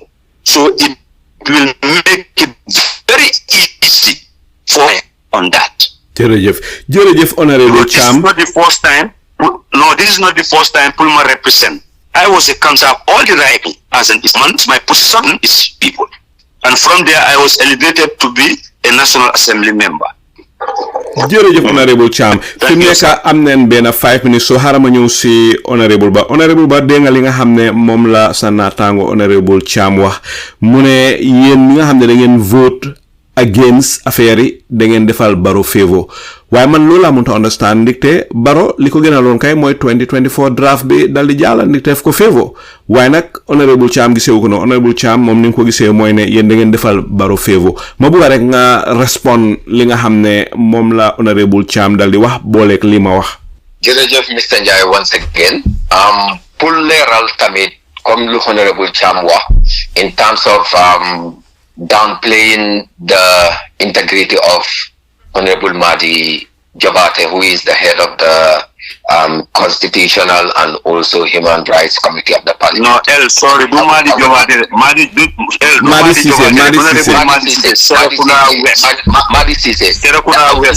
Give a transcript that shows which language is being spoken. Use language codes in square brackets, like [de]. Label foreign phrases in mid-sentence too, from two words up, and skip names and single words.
[en] So it will make it very easy for on that. [wo] Jërëjëf Honourable Cham. [en] This is not the first time. No, this is not the first time Pulma represent. I was a councillor of all the right as an Isman. My position is people. And from there I was elevated to be a National Assembly member. [wo] Jërëjëf Honourable Cham fi mu nekk am nañ benn 5 minutes so xaaral ma ñëw si Honourable Bah. Honourable Bah dégg nga li nga xam ne moom la sa naataango Honourable Cham wax mu ne yéen ñi nga xam ne da ngeen [en] vote against [wo] affaire yi da ngeen defal Barrow favor waaye man loolu laa mënta understand ndikte Barrow li ko gënaloon kay mooy 2024 draft bi dal di jàll ndikte def ko favor waaye nag Honourable Cham gisewu ko noonu. Honourable Cham moom ni nga ko gisee mooy ne yéen da ngeen defal Barrow favor ma bëgg rek nga respond li nga xam ne moom la Honourable Cham dal di wax booleeg li ma wax. [en] jërëjëf Mr. Njie once again [wo] pour leeral tamit comme lu Honourable Cham wax [en] in terms of downplaying the integrity of Honourable Madi Jabate, who is the head of the Constitutional and also Human Rights Committee of the Parliament. No, sorry, do Madi Jabate. Madi Sise. Serekunda West.